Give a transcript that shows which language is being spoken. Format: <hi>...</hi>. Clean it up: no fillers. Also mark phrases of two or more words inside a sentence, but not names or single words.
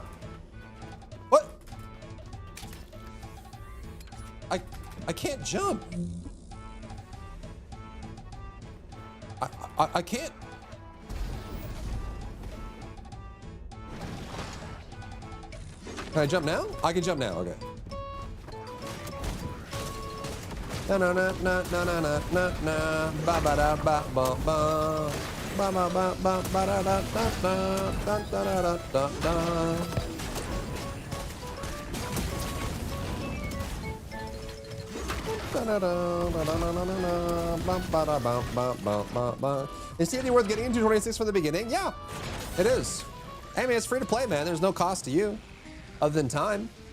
<en>What? I can't jump. I can't. Can I jump now? I can jump now, okay. Na na na na na na na na na ba ba da ba ba ba ba ba ba ba ba da da da da da da da da da. Is TNT worth getting into 26 from the beginning? Yeah, it is. I mean, it's free to play, man. There's no cost to you other than time.</en>